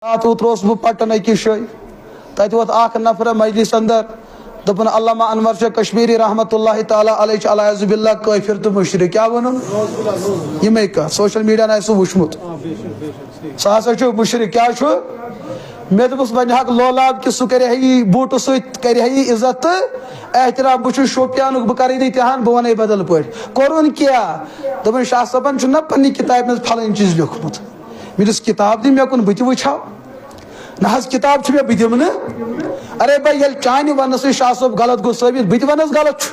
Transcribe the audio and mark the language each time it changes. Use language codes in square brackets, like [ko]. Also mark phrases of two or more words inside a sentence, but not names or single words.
[ks] اوتروس بہ پٹن أکِس جایہِ تتہِ ووت اکھ نفر مجلس اندر دپن علامہ انور شاہ کشمیری [ar] رحمۃ اللہ تعالیٰ علیہ [ks] علیہ باللہ کافر تو مشرک کیا ونن یمے کتھ [en] social media [ks] سہ وچھمت سہ ہسا چھ مشرک کیا چھ مے دپس وۄنۍ ہک لولاب کہ سہ کرِ ہے بوٹو سۭتۍ کرِ ہے عزت تہٕ احترام بہ چھُس شوپیانُک بہ کرے تہان بہ ونے بدل پٲٹھۍ کوٚرُن کیاہ دپن شاہ صٲبن چھُ نہ پننہِ کتابہِ منٛز پھلٲنۍ چیٖز لیوکھمُت مےٚ دوٚپُس کتاب دِ مےٚ کُن بہٕ تہِ وٕچھو نہ حظ کتاب چھ مےٚ بہٕ دِمہٕ نہٕ [ur] ارے بھائی [ks] ییٚلہِ چانہِ وننہٕ سۭتۍ شاہ صٲب غلط گوٚو ثٲبت بہٕ تہِ ونس غلط